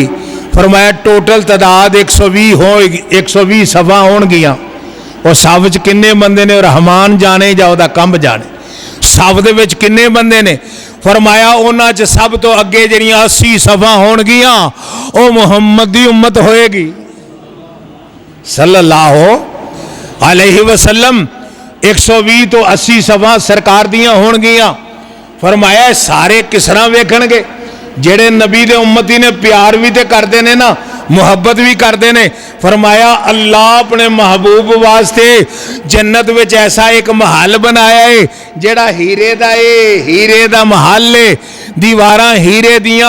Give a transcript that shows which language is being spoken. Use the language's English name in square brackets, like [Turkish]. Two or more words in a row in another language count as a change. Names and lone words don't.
[Punjabi] فرمایا ٹوٹل تعداد 120 ہوئے گی، 120 صفا ہون گیاں. اور سب چ کنّے بندے نے? رحمان جانے جا اوہدا کنب جانے. سب دے وچ کنّے بندے نے? فرمایا اوہناں چ سب توں اگے جیہڑیاں 80 صفا ہون گیاں او محمد دی امت ہوئے گی [Arabic] صلى الله عليه وسلم. [Punjabi] 120 توں 80 صفا سرکار دیاں ہون گیاں. فرمایا سارے کس طرح ویکھن گے؟ جیہڑے نبی دے امتی نے پیار بھی تو کرتے نے نا، محبت بھی کرتے نے. فرمایا اللہ اپنے محبوب واسطے جنت وچ ایسا اک محل بنایا ہے جیہڑا ہیرے دا ہے، ہیرے دا محل ہے، دیواراں ہیرے دیاں.